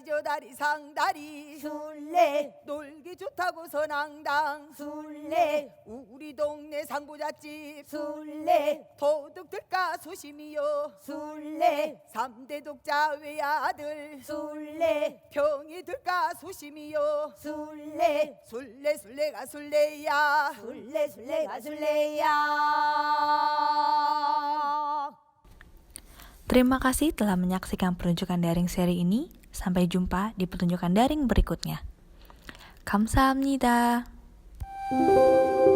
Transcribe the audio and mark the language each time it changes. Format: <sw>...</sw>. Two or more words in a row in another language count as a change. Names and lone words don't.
<ko>저 다리 상다리 술래 놀기 좋다고 선앙당 술래 우리 동네 상부잣집 술래 도둑 들까 소심이요 술래 3대 독자 외아들 술래 병이 들까 소심이요 술래 술래 술래가 술래야 술래 술래가 술래야</ko> <id>Terima kasih telah menyaksikan pertunjukan daring seri ini. Sampai jumpa di pertunjukan daring berikutnya.</id> <ko>감사합니다.</ko>